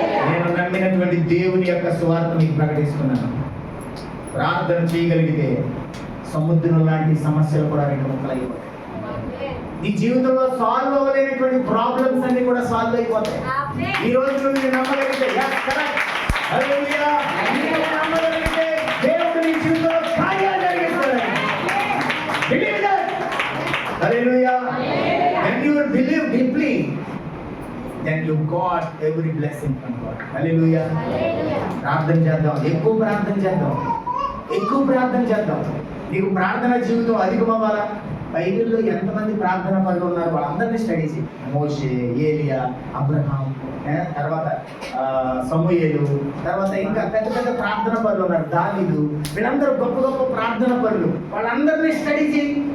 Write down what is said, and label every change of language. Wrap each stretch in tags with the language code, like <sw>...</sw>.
<te>నేను నమ్మినటువంటి దేవుని యొక్క సువార్త మీకు ప్రకటిస్తున్నాను। ప్రార్థన చేయగలిగితే సముద్రం లాంటి సమస్యలు కూడా రెండు ముక్కలైపోతాయి। నీ జీవితంలో సాల్వ్ అవ్వలేనటువంటి ప్రాబ్లమ్స్ అన్ని కూడా సాల్వ్ అయిపోతాయి। ఈ రోజు నువ్వు నమ్మగలిగితే</te> <en>yes correct</en> <te>హల్లెలూయా నువ్వు నమ్మగలిగితే దేవుడు నీ జీవితంలో కార్యాలు జరిగిస్తాడు।</te> <en>Believe that hallelujah. when you believe deeply then you got every blessing from God. Hallelujah.</en> <te>ప్రార్థన చేద్దాం, ఎక్కువ ప్రార్థన చేద్దాం, ఎక్కువ ప్రార్థన చేద్దాం। నీకు ప్రార్థన జీవితం అధికం అవ్వాలా? బైబిల్లో ఎంతమంది ప్రార్థన పరులు ఉన్నారు వాళ్ళందరినీ స్టడీ చేయి। మోషే, ఏలియా, అబ్రహాం, తర్వాత సమూయేలు, తర్వాత ఇంకా పెద్ద పెద్ద ప్రార్థన పరులు ఉన్నారు, దావీదు, వీళ్ళందరూ గొప్ప గొప్ప ప్రార్థన పరులు, వాళ్ళందరినీ స్టడీ చేయి।</te>